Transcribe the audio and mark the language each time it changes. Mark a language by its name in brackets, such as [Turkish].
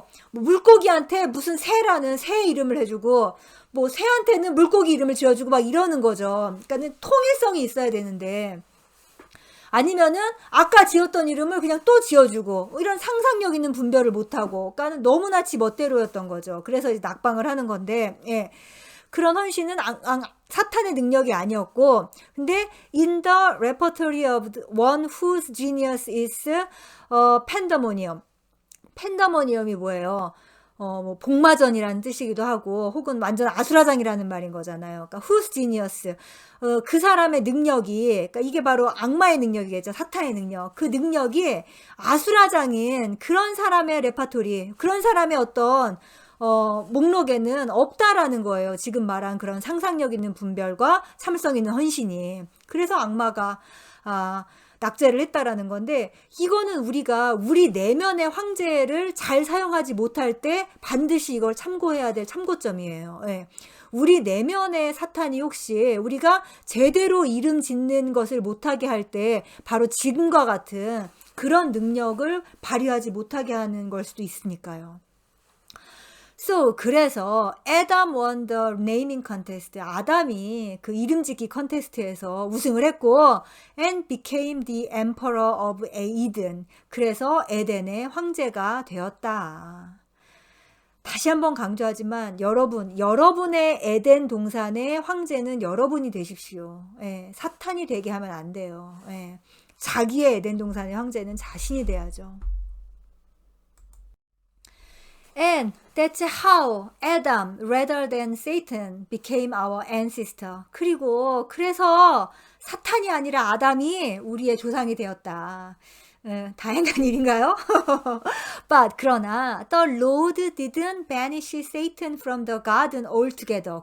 [Korean] 뭐 물고기한테 무슨 새라는 새 이름을 해주고 뭐 새한테는 물고기 이름을 지어주고 막 이러는 거죠. 그러니까는 통일성이 있어야 되는데, 아니면은 아까 지었던 이름을 그냥 또 지어주고 이런 상상력 있는 분별을 못하고, 그러니까는 너무나 지 멋대로였던 거죠. 그래서 이제 낙방을 하는 건데, 예. 그런 헌신은 사탄의 능력이 아니었고, 근데 [English] in the repertory of one whose genius is pandemonium. [Korean] 팬더모니엄이 뭐예요? 뭐 복마전이라는 뜻이기도 하고 혹은 완전 아수라장이라는 말인 거잖아요. 그러니까 [English] whose genius, [Korean] 그 사람의 능력이, 그러니까 이게 바로 악마의 능력이겠죠. 사탄의 능력. 그 능력이 아수라장인 그런 사람의 레파토리, 그런 사람의 어떤 목록에는 없다라는 거예요. 지금 말한 그런 상상력 있는 분별과 참을성 있는 헌신이. 그래서 악마가 낙제를 했다라는 건데, 이거는 우리가 우리 내면의 황제를 잘 사용하지 못할 때 반드시 이걸 참고해야 될 참고점이에요. 예. 우리 내면의 사탄이 혹시 우리가 제대로 이름 짓는 것을 못하게 할 때 바로 지금과 같은 그런 능력을 발휘하지 못하게 하는 걸 수도 있으니까요. [English] So, [Korean] 그래서 [English] Adam won the naming contest. [Korean] 아담이 그 이름짓기 컨테스트에서 우승을 했고, [English] and became the emperor of Eden. [Korean] 그래서 에덴의 황제가 되었다. 다시 한번 강조하지만 여러분의 에덴 동산의 황제는 여러분이 되십시오. 예, 사탄이 되게 하면 안 돼요. 예, 자기의 에덴 동산의 황제는 자신이 돼야죠. [English] And that's how Adam, rather than Satan, became our ancestor. [Korean] 그래서 사탄이 아니라 아담이 우리의 조상이 되었다. 다행한 일인가요? [English] But [Korean] 그러나 [English] the Lord didn't banish Satan from the garden altogether.